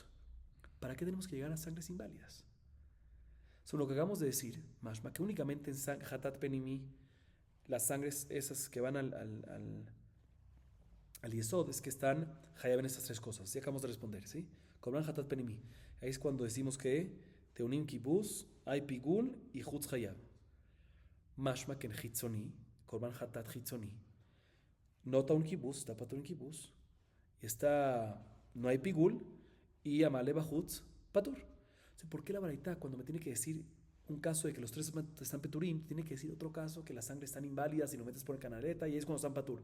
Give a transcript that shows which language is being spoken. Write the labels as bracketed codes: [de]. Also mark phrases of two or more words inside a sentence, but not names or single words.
[es] ¿Para qué tenemos que llegar a sangres inválidas? Son lo que acabamos de decir, Mashma, que únicamente en [he] חטאת פנימית, [es] las sangres esas que van al Yesod, es que están Hayab en estas 3 cosas. Así acabamos de responder, ¿sí? [he] קרבן חטאת פנימית. [es] Ahí es cuando decimos que [he] טעונים כיבוס, [es] hay Pigul y [he] חוץ חייב. [es] Mashma que en Hitzoni, [he] קרבן חטאת חיצונית, [es] no [he] טעון כיבוס, [es] está Patur en Kibus, no hay Pigul y [he] המעלה בחוץ פטור. [es] O sea, ¿por qué la baraita cuando me tiene que decir un caso de que los 3 están Peturim, tiene que decir otro caso que la sangre está inválida si lo metes por el canaleta y es cuando están Patur?